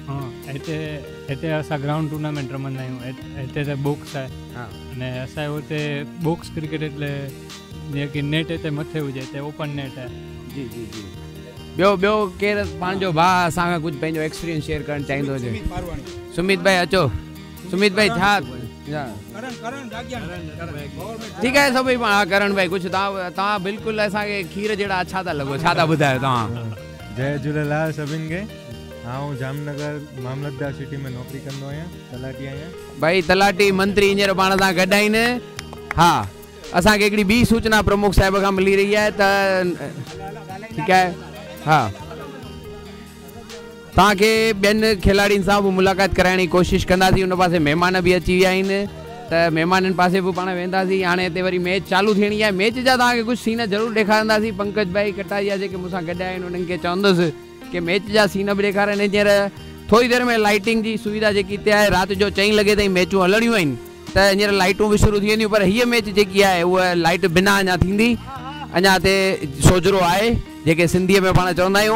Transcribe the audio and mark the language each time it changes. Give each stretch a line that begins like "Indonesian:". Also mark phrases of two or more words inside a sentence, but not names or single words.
Sindhi: हा हिते असां
English: ground tournament
Sindhi: रमंदा आहियूं, हिते त बॉक्स आहे। हा अने असांजे हुते
English: box cricket
Sindhi: એટલે जेकी नेट हिते मथे हुजे हिते
English: open net
Sindhi: आहे। जी जी जी ॿियो केरु पंहिंजो भाउ असांखां कुझु पंहिंजो एक्सपीरियंस शेयर करणु चाहींदो हुजे? सुमित भाई अचो। सुमित भाई छा ठीकु आहे सभई करण भाई कुझु तव्हां बिल्कुलु असांखे खीर जहिड़ा छा था लॻो, छा था ॿुधायो तव्हां? जय झूलेलाल सभिनि खे। आउं जामनगर मामलतदार सिटी में नौकरी कंदो आहियां, तलाटी आहियां। भाई तलाटी मंत्री हींअर पाण सां गॾु आहिनि। हा असांखे हिकिड़ी ॿी सूचना प्रमुख साहिब खां मिली रही आहे त ठीकु आहे हा तव्हांखे ॿियनि खिलाड़ियुनि सां बि मुलाक़ात कराइण जी कोशिशि कंदासीं। उन पासे महिमान बि अची विया आहिनि त महिमाननि पासे बि पाण वेंदासीं। हाणे हिते वरी मैच चालू थियणी आहे, मैच जा तव्हांखे कुझु सीन ज़रूरु ॾेखारींदासीं। पंकज भाई कटारिया जेके मूंसां गॾु आहिनि उन्हनि खे चवंदुसि की मैच जा सीन बि ॾेखारनि। हींअर थोरी देरि में लाइटिंग जी सुविधा जेकी हिते आहे, राति जो 4 लॻे ताईं मैचूं हलणियूं आहिनि त हींअर लाइटूं बि शुरू थी वेंदियूं, पर हीअ मैच जेकी आहे उहा लाइट बिना अञा थींदी। अञा हिते सोजरो आहे जेके सिंधीअ में पाण चवंदा आहियूं।